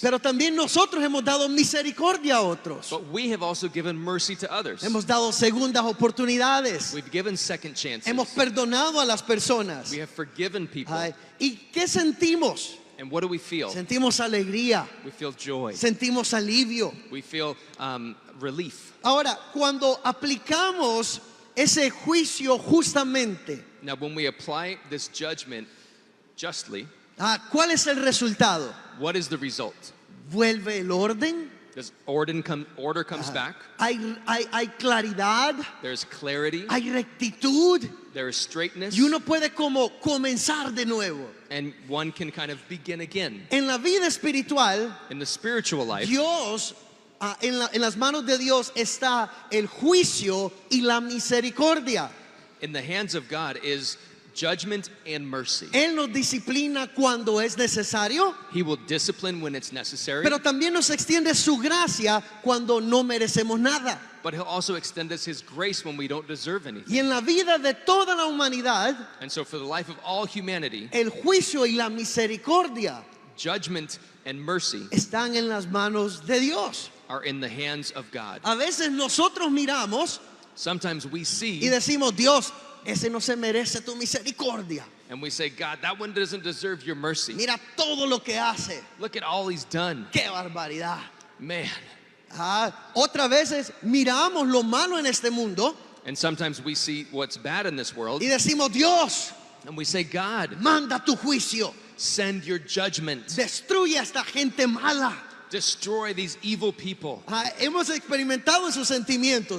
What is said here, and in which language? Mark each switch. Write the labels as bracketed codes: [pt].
[es] Pero también nosotros hemos dado misericordia a otros. [en] But we have also given mercy to others. [es] Hemos dado segundas oportunidades. [en] We've given second chances. [es] Hemos perdonado a las personas. [en] We have forgiven people. [es] Ay, ¿y qué sentimos? [en] And what do we feel? [es] Sentimos alegría, [en] We feel joy. [es] sentimos alivio. [en] We feel relief. [es] Ahora, cuando aplicamos ese juicio justamente, [en] Now, when we apply this judgment justly, [es] ¿cuál es el resultado? [en] what is the result? [es] ¿Vuelve el orden? [en] Does order comes back? [es] ¿Hay claridad? [en] There's clarity. [es] ¿Hay rectitud? [en] There is straightness. [es] Y uno puede como comenzar de nuevo. [en] And one can kind of begin again. [es] En la vida espiritual, [en] In the spiritual life, [es] Dios, en las manos de Dios está el juicio y la misericordia. [en] in the hands of God is judgment and mercy. [es] Él nos disciplina cuando es necesario, [en] He will discipline when it's necessary, [es] pero también nos extiende su gracia cuando no merecemos nada. [en] but He'll also extend us His grace when we don't deserve anything. [es] Y en la vida de toda la humanidad, [en] And so for the life of all humanity, [es] el juicio y la misericordia [en] judgment and mercy [es] están en las manos de Dios. [en] are in the hands of God. [es] A veces nosotros miramos [en] Sometimes we [es] y [en] see [es] decimos, Dios, ese no se merece tu misericordia. [en] and we say, God, that one doesn't deserve your mercy. [es] Mira todo lo que hace. [en] Look at all He's done. [es] ¡Qué barbaridad! [en] Man. [es] Otras veces miramos lo malo en este mundo [en] And sometimes we see what's bad in this world [es] y decimos, Dios, [en] and we say, God, [es] manda tu juicio. [en] send your judgment. [es] Destruye a esta gente mala. [en] Destroy these evil people. [es] Hemos experimentado esos sentimientos,